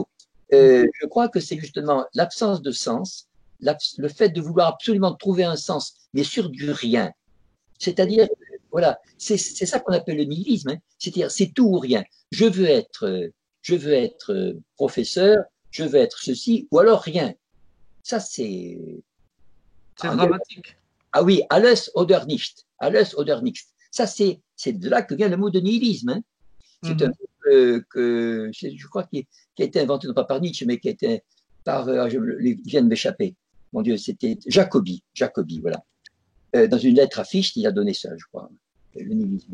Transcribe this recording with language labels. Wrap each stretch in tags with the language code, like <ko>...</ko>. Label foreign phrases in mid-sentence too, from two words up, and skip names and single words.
<fr>Je crois que c'est justement l'absence de sens, le fait de vouloir absolument trouver un sens, mais sur du rien. C'est-à-dire, voilà, c'est ça qu'on appelle le nihilisme, hein. C'est-à-dire, c'est tout ou rien. Je veux être professeur, je veux être ceci, ou alors rien. Ça, c'est... C'est dramatique. Ah oui,</fr> <de>alles oder nicht. Alles oder nicht.</de> <fr>Ça, c'est de là que vient le mot de nihilisme. Hein. C'est un mot que je crois qui a été inventé non pas par Nietzsche, mais qui a été par, il vient de m'échapper. Mon Dieu, c'était Jacobi, voilà. Dans une lettre à Fichte, il a donné ça, je crois, le nihilisme.</fr>